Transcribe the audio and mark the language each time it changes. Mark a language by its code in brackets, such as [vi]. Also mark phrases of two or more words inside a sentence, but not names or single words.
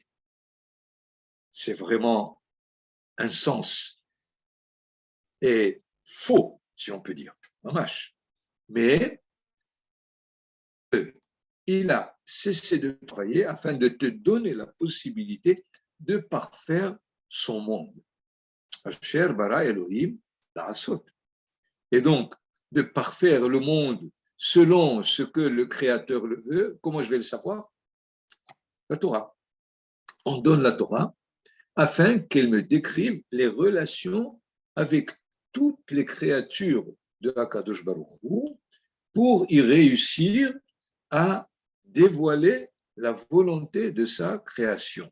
[fr] C'est vraiment un sens et faux, si on peut dire, mamash. Mais il a cessé de travailler afin de te donner la possibilité de parfaire son monde. [he] אשר ברא אלהים לעשות. [fr] Et donc, de parfaire le monde selon ce que le Créateur le veut, comment je vais le savoir? La Torah. On donne la Torah afin qu'elle me décrive les relations avec toutes les créatures de [he] הקדוש ברוך הוא [fr] pour y réussir à dévoiler la volonté de sa création.